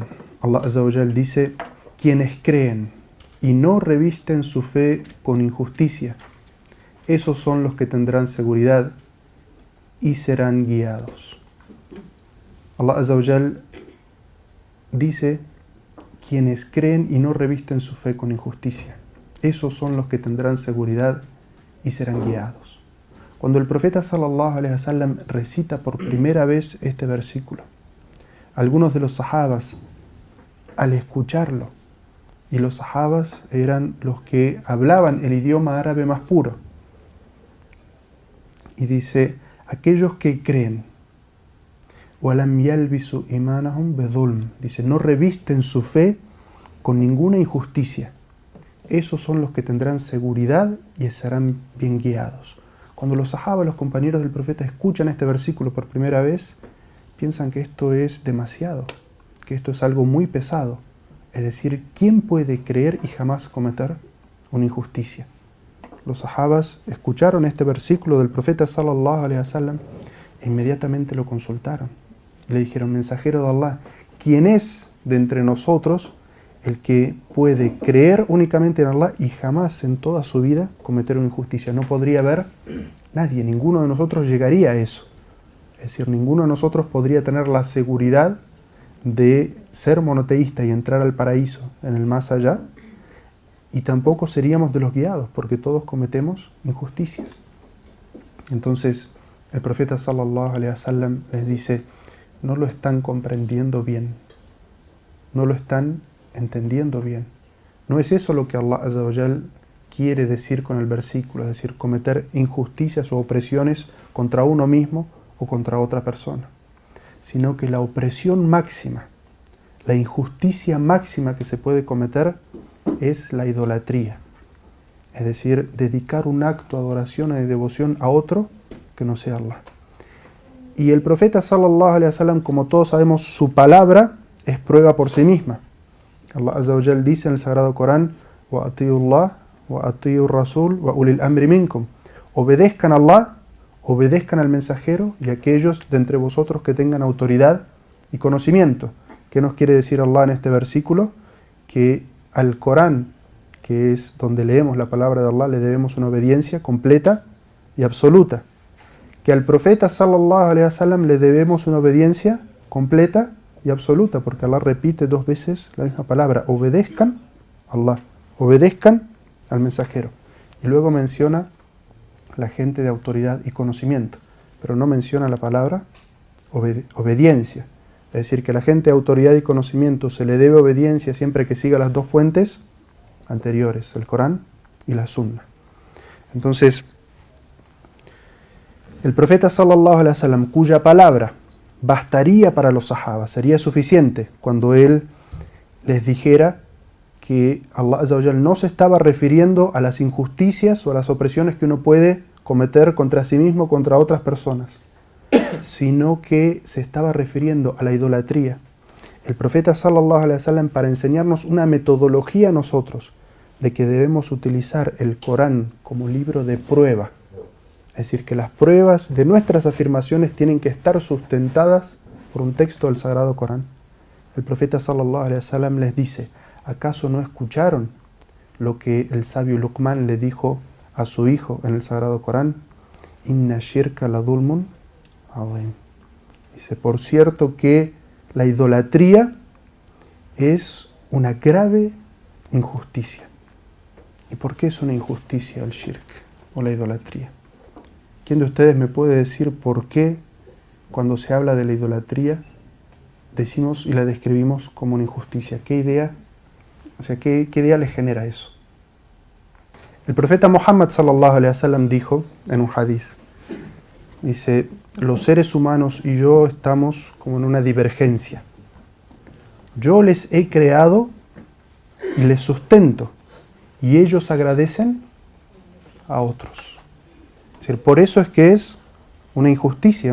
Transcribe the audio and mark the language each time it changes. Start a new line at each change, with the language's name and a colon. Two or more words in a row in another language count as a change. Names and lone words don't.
Spanish: Allah
Arabic: عز وجل
Spanish: dice: quienes creen y no revisten su fe con injusticia, esos son los que tendrán seguridad y serán guiados. Allah
Arabic: عز وجل
Spanish: dice: quienes creen y no revisten su fe con injusticia, esos son los que tendrán seguridad y serán guiados. Cuando el profeta
Arabic: صلى الله عليه وسلم
Spanish: recita por primera vez este versículo, algunos de los sahabas, al escucharlo, y los sahabas eran los que hablaban el idioma árabe más puro, y dice: aquellos que creen,
Arabic: وَلَمْ يَلْبِسُوا إِيمَانَهُمْ بِظُلْمٍ,
Spanish: dice, no revisten su fe con ninguna injusticia, esos son los que tendrán seguridad y serán bien guiados. Cuando los sahabas, los compañeros del profeta, escuchan este versículo por primera vez, piensan que esto es demasiado, que esto es algo muy pesado. Es decir, ¿quién puede creer y jamás cometer una injusticia? Los sahabas escucharon este versículo del profeta
Arabic: صلى الله عليه وسلم
Spanish: e inmediatamente lo consultaron. Le dijeron: mensajero de Allah, ¿quién es de entre nosotros el que puede creer únicamente en Allah y jamás en toda su vida cometer una injusticia? No podría haber nadie, ninguno de nosotros llegaría a eso. Es decir, ninguno de nosotros podría tener la seguridad de ser monoteísta y entrar al paraíso en el más allá, y tampoco seríamos de los guiados, porque todos cometemos injusticias. Entonces, el profeta
Arabic: صلى الله عليه وسلم
Spanish: les dice: no lo están comprendiendo bien, no lo están entendiendo bien. No es eso lo que Allah
Arabic: عز وجل
Spanish: quiere decir con el versículo, es decir, cometer injusticias o opresiones contra uno mismo o contra otra persona, sino que la opresión máxima, la injusticia máxima que se puede cometer es la idolatría, es decir, dedicar un acto de adoración y de devoción a otro que no sea Allah. Y el profeta
Arabic: صلى الله عليه وسلم,
Spanish: como todos sabemos, su palabra es prueba por sí misma. Allah
Arabic: عز وجل
Spanish: dice en el Sagrado Corán:
Arabic: وأطيعوا الله وأطيعوا الرسول وأولي الأمر منكم,
Spanish: obedezcan a Allah, obedezcan al mensajero y a aquellos de entre vosotros que tengan autoridad y conocimiento. ¿Qué nos quiere decir Allah en este versículo? Que al Corán, que es donde leemos la palabra de Allah, le debemos una obediencia completa y absoluta. Que al profeta
Arabic: صلى الله عليه وسلم
Spanish: le debemos una obediencia completa y absoluta, porque Allah repite 2 veces la misma palabra: obedezcan a Allah, obedezcan al mensajero. Y luego menciona la gente de autoridad y conocimiento, pero no menciona la palabra obediencia. Es decir, que la gente de autoridad y conocimiento se le debe obediencia siempre que siga las 2 fuentes anteriores, el Corán y la Sunna. Entonces, el profeta
Arabic: صلى الله عليه وسلم,
Spanish: cuya palabra bastaría para los sahabas, sería suficiente cuando él les dijera que Allah
Arabic: عز وجل
Spanish: no se estaba refiriendo a las injusticias o a las opresiones que uno puede cometer contra sí mismo o contra otras personas, sino que se estaba refiriendo a la idolatría. El profeta
Arabic: صلى الله عليه وسلم,
Spanish: para enseñarnos una metodología a nosotros de que debemos utilizar el Corán como libro de prueba, es decir, que las pruebas de nuestras afirmaciones tienen que estar sustentadas por un texto del Sagrado Corán. El profeta
Arabic: صلى الله عليه وسلم
Spanish: les dice: ¿acaso no escucharon lo que el sabio Luqman le dijo a su hijo en el Sagrado Corán?
Arabic: إن الشرك لظلم عظيم.
Spanish: Dice: por cierto que la idolatría es una grave injusticia. ¿Y por qué es una injusticia el shirk o la idolatría? ¿Quién de ustedes me puede decir por qué cuando se habla de la idolatría decimos y la describimos como una injusticia? ¿Qué idea? O sea, ¿qué idea le genera eso? El profeta Muhammad
Arabic: صلى الله عليه وسلم
Spanish: dijo en un hadith, dice, los seres humanos y yo estamos como en una divergencia. Yo les he creado y les sustento, y ellos agradecen a otros. Es decir, por eso es que es una injusticia.